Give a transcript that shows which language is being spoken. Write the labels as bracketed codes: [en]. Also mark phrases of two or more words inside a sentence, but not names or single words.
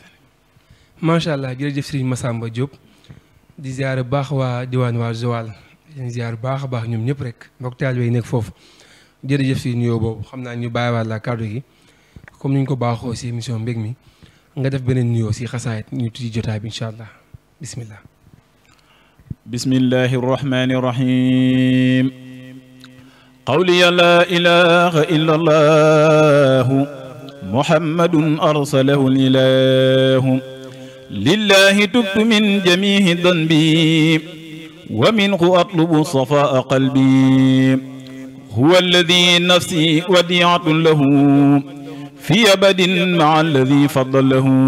[ar] ما شاء الله [wo] jërëjëf Serigne Massamba Diop di ziar baax waa diwaan waa Joal di ziar baax a baax ñoom ñëpp rek mbokki taalibe yi nekk foofu jërëjëf si nuyoo boobu xam naa ñu bàyyiwaat la kàddu gi comme ni ñu ko baaxoo si émission mbég mi nga def beneen nuyoo si xasaayit ñu tuddi jotaay bi [ar] إن شاء الله بسم الله. بسم الله الرحمن الرحيم. قولي لا إله إلا الله محمد أرسله الإله لله تبت من جميع ذنبي ومنه أطلب صفاء قلبي هو الذي نفسي وديعة له في أبد مع الذي فضله